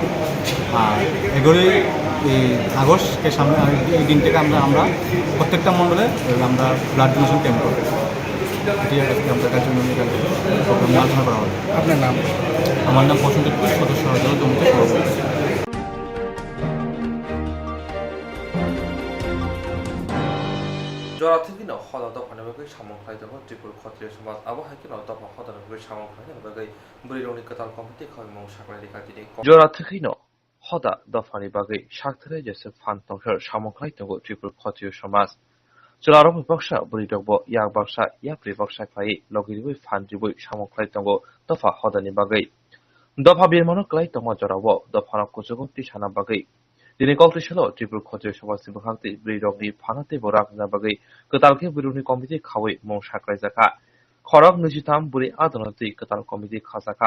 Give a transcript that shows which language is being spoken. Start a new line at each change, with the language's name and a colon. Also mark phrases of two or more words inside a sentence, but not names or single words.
Bangla: আর 11ই আগস্টকে সামনে এই দিন থেকে আমরা প্রত্যেকটা মণ্ডলে আমরা
English: blood donation camp
Bangla: করব। এটি আজকে আমরা কাছে আলোচনা করা হবে। আপনার নাম? আমার নাম প্রসেনজিৎ ঘোষ, সদস্য জমিতে সভাপতি।
Kok Borok: जराथिगिनो हदा दफानि बागै सामंख्लायदों त्रिपुर क्षत्रिय समाज आबहायकिनो दफा हदानि बागै सामंख्लायनायनि बागै बुरिरंनि कताल कमिटि खावैमं साखलाय रेखाथिनि जराथिगिनो हदा दफानि बागै साखथारै जेसे फानतंसर सामंख्लायदों त्रिपुर क्षत्रिय समाज जलारं विपक्षा बुरिदंबो याक बाक्सा याप्रि बाक्सा फाइ लगिरिबै फानजिबै सामंख्लायदों दफा हदानि बागै दफा बिरमनो क्लायदों जरावो दफानो कुजुगति साना बागै दिनै कक्रिसाल त्रिपुर क्षत्रिय समाजनि बोखांथि बुरिरंनि फानाते बोराकना बागै कतालके बुरिरंनि कमिटि खावै मं साखलायजाखा खरग 23 बुरि आदनति कताल कमिटि खाजाखा